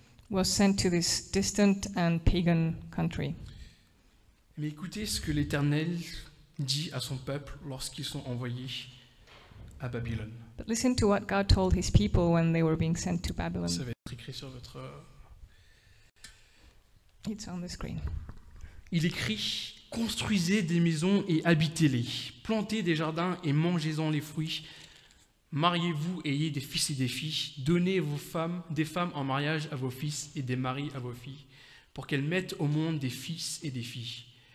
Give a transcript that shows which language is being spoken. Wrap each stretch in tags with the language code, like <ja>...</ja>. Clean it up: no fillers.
<en>was sent to this distant and pagan country.</en> <fr>Mais écoutez ce que l'Éternel dit à son peuple lorsqu'ils sont envoyés à Babylone.</fr> <en>But listen to what God told his people when they were being sent to Babylon.</en> <fr>Ça va être écrit sur votre...</fr> <en>It's on the screen.</en> <fr>Il écrit « Construisez des maisons et habitez-les, plantez des jardins et mangez-en les fruits, mariez-vous et ayez des fils et des filles, donnez des femmes en mariage à vos fils et des maris à vos filles, pour qu'elles mettent au monde des fils et des filles.</fr>